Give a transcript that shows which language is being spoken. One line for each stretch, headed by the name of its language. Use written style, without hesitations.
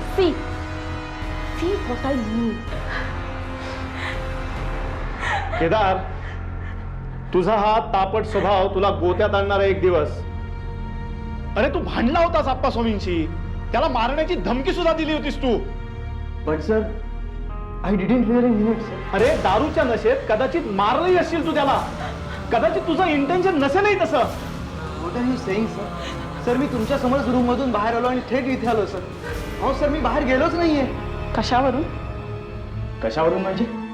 English: See what I mean.
Marathi: Kedar, तुझा हा तापट स्वभाव तुला गोत्यात आणणारा एक दिवस. अरे तू भांडला होतास अप्पा स्वामींशी. त्याला मारण्याची धमकी सुद्धा दिली होतीस तू.
English: But sir I didn't really mean it sir.
Marathi: अरे दारूच्या नशेत कदाचित मारलंही असशील तू त्याला. कदाचित तुझं इंटेन्शन नसेलही तसं.
English: What are you saying sir?
Marathi: Sir मी तुमच्या समोरच रूम मधून बाहेर आलो आणि थेट इथे आलो सर. अहो सर मी बाहेर गेलोच नाहीये. कशावरून? कशावरून म्हणजे?